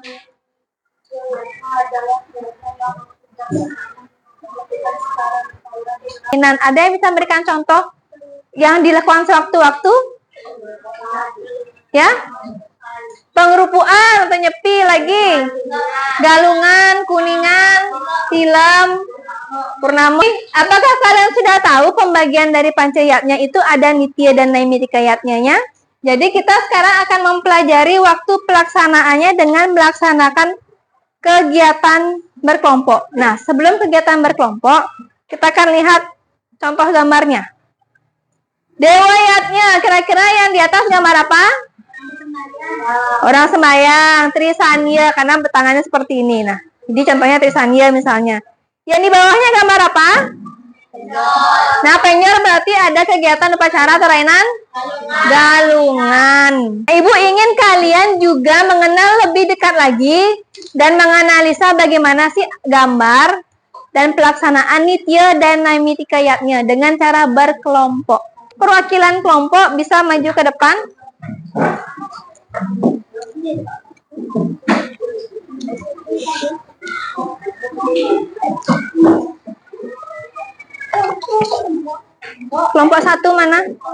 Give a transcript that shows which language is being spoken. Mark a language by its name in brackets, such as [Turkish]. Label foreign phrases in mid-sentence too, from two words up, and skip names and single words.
[Indonesian] Ada yang bisa memberikan contoh yang dilakukan sewaktu-waktu? Ya, pengrupuan atau nyepi lagi, galungan, kuningan, silam, purnama. Apakah kalian sudah tahu pembagian dari pancayatnya itu ada nitya dan naimitika yatnya? Jadi kita sekarang akan mempelajari waktu pelaksanaannya dengan melaksanakan kegiatan berkelompok. Nah, sebelum kegiatan berkelompok, kita akan lihat contoh gambarnya. Dewayatnya, kira-kira yang di atas gambar apa? Orang sembahyang, Trisanya, karena tangannya seperti ini. Nah, jadi contohnya Trisanya misalnya. Yang di bawahnya gambar apa? Nah, penyor berarti ada kegiatan upacara atau rainan? Galungan. Ibu ingin kalian juga mengenal lebih dekat lagi dan menganalisa bagaimana sih gambar dan pelaksanaan nitya dan naimitika yatnya dengan cara berkelompok. Perwakilan kelompok bisa maju ke depan. Kelompok satu mana?